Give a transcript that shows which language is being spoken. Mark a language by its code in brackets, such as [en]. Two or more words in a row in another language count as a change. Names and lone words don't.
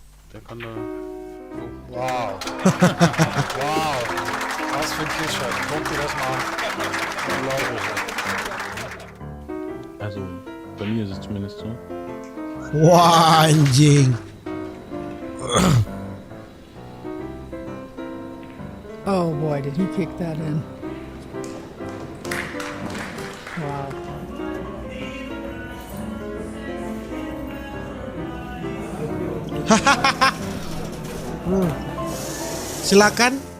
[de] Wow. Wow. Was für ein Trickshot. Guck dir das mal an. Unglaublich. Also, bei mir ist es zumindest so. [id] Wah, anjing. [en] Oh boy, did he kick that in. Wow. [id] Silakan.